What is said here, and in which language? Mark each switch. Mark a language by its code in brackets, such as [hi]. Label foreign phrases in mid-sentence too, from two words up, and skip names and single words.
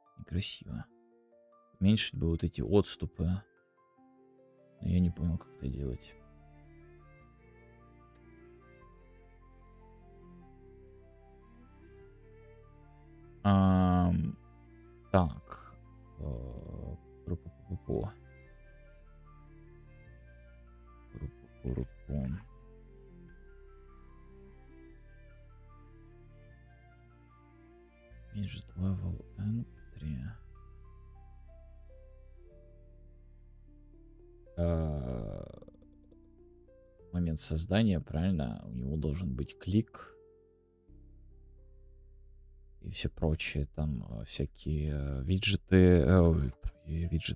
[ru] Уменьшить бы вот эти отступы. Но я не понял, как это делать. Так. Ру-пу-пу-пу-пу. Ру-пу-пу-ру-пу. [en] Midget level entry. [ru] Момент создания, правильно? У него должен быть клик и все прочее. Там всякие виджеты. Виджеты.